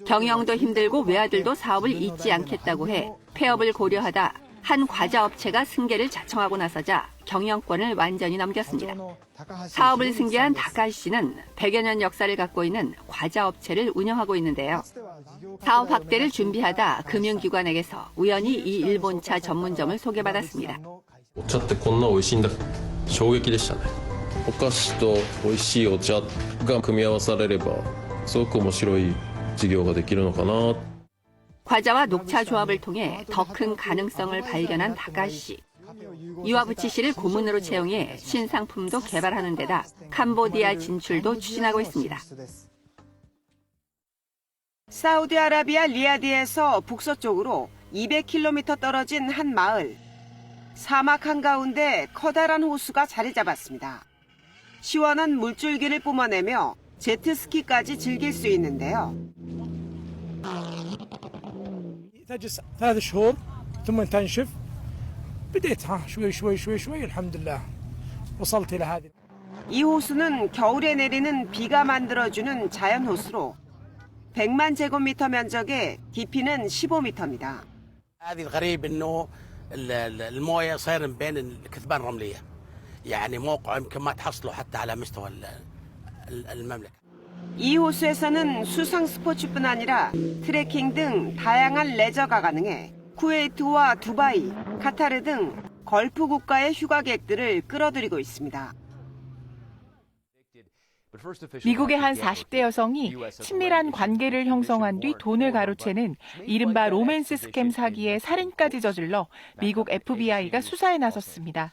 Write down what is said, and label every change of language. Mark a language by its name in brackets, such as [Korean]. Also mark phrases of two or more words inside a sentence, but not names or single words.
[Korean] 경영도 힘들고 외아들도 사업을 잇지 않겠다고 해 폐업을 고려하다 한 과자 업체가 승계를 자청하고 나서자 경영권을 완전히 넘겼습니다. 사업을 승계한 다카시 씨는 100여 년 역사를 갖고 있는 과자 업체를 운영하고 있는데요. 사업 확대를 준비하다 금융기관에게서 우연히 이 일본차 전문점을 소개받았습니다. [Japanese] お茶ってこんな美味しいんだ。衝撃でしたね。お菓子と美味しいお茶が組み合わされればすごく面白い事業ができるのかな。 [Korean] 과자와 녹차 조합을 통해 더 큰 가능성을 발견한 다카시 씨. 이와부치 씨를 고문으로 채용해 신상품도 개발하는 데다 캄보디아 진출도 추진하고 있습니다. 사우디아라비아 리야드에서 북서쪽으로 200km 떨어진 한 마을. 사막 한가운데 커다란 호수가 자리 잡았습니다. 시원한 물줄기를 뿜어내며 제트스키까지 즐길 수 있는데요. [Arabic] 3 شهور ثم تنشف بديتها شوي شوي شوي شوي الحمد لله وصلت إلى هذه. [Korean] 이 호수는 겨울에 내리는 비가 만들어주는 자연 호수로 100만 제곱미터 면적에 깊이는 15m입니다. [Arabic] هذه الغريب إنه المويه صاير بين الكثبان الرمليه يعني موقع يمكن ما تحصله حتى على مستوى المملكه. [Korean] 이 호수에서는 수상 스포츠뿐 아니라 트레킹 등 다양한 레저가 가능해 쿠웨이트와 두바이, 카타르 등 걸프 국가의 휴가객들을 끌어들이고 있습니다. 미국의 한 40대 여성이 친밀한 관계를 형성한 뒤 돈을 가로채는 이른바 로맨스 스캠 사기에 살인까지 저질러 미국 FBI가 수사에 나섰습니다.